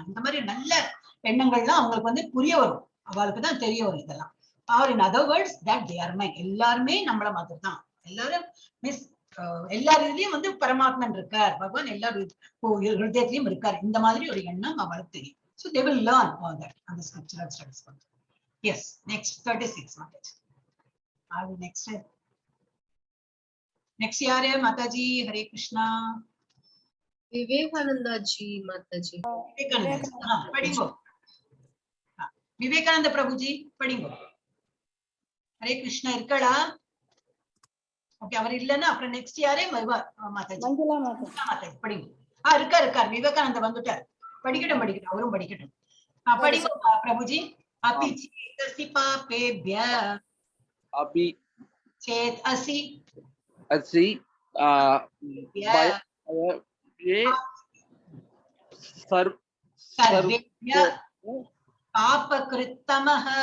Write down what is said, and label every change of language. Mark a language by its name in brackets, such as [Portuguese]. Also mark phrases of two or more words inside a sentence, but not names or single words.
[Tamil] இந்த மாதிரி நல்ல எண்ணங்கள்லாம் அவங்களுக்கு வந்து புரிய வரும், அவளுக்கு தான் தெரிய வரும் இதெல்லாம். [English] or in other words that they are mine. [Tamil] எல்லாருமே நம்மள மாதிரி தான், எல்லாரும் மிஸ் எல்லாருலயும் வந்து பரமாத்மன் இருக்கார், பகவான் எல்லாரும் ஹிருதயத்திலயும் இருக்கார். இந்த மாதிரி ஒரு எண்ணம் அவளுக்கு தெரியும். [English] So they will learn all that on the scriptural studies. Yes, next 36 Mataji. Next yaar Mataji. Hare Krishna. [Tamil] Vivekananda ji Mataji. Vivekananda. Padingo. Vivekananda Prabhuji, padingo. Hare Krishna irkala. Okay, அவர் இல்லன்னா அப்புறம் நெக்ஸ்ட் யாரே மாதாஜி. மஞ்சளா மாதாஜி படிங்க. இருக்கார் விவேகானந்த வந்துட்டார். படிக்கட்டும் அவரும் படிக்கட்டும். படிங்க பிரபுஜி. [Sanskrit] अपि चेत् पापेभ्य अपि चेत् असि सर्वेभ्य पापकृत्तमः